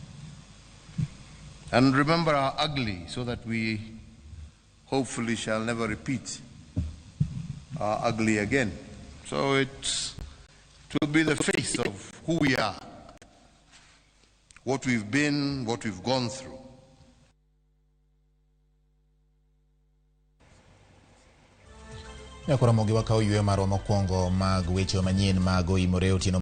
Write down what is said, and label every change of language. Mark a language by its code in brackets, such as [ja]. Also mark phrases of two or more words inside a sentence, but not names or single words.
[en] And remember our ugly, so that we hopefully shall never repeat our ugly again. So it will be the face of who we are, what we've been, what we've gone through. [luo] Ramogi wakao yue marwa mokwongo mag weche manyien mag OIMORE otieno